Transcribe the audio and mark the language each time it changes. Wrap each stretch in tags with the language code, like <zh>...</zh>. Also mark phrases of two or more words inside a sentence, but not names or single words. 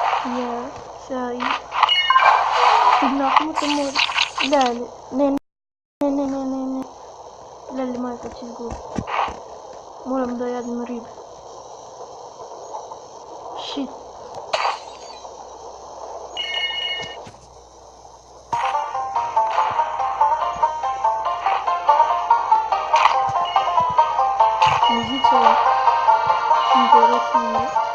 <bg>Я сега и стигнахме до море. Леле, не. Леле, майка, че изгубих.</bg> <sr>Moramo da jedemo ribe.</sr> <bg>Shit. Музича интересна.</bg>